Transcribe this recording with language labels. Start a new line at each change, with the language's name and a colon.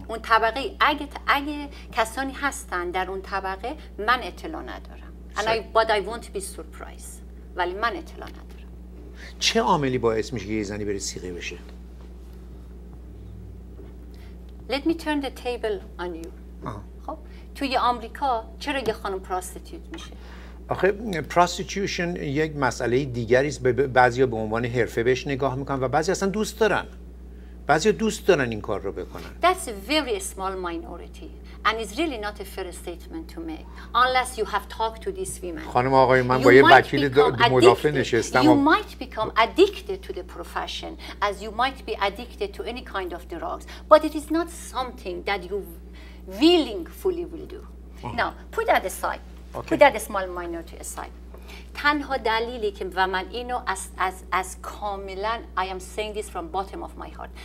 Persian: اون طبقه اگه کسانی هستن در اون طبقه من اطلاع ندارم.
English: But I won't be surprised.
Persian: ولی من اطلاع ندارم. چه عاملی باعث میشه که یه زنی بره سیغه بشه؟
English: Let me turn the table on you.
Persian: خب توی آمریکا چرا یه خانم پراستیتیوت میشه؟ آخه پراستیتیوشن یک مسئله دیگری است. بعضیا به عنوان حرفه بهش نگاه میکنن و بعضی اصلا دوست دارن. بعضیا دوست دارن این کار رو بکنن.
English: That's a very small minority and it's really not a fair statement to make unless you have talked to these women.
Persian: خانم آقای من با یه وکیل مدافع نشستم.
English: You might become addicted to the profession as you might be addicted to any kind of drugs, but it is not something that you willingly will do. Now, put that aside. Put that small minority aside.
Persian: تنها دلیلی که و من اینو از کاملا
English: I am saying this from bottom of my heart.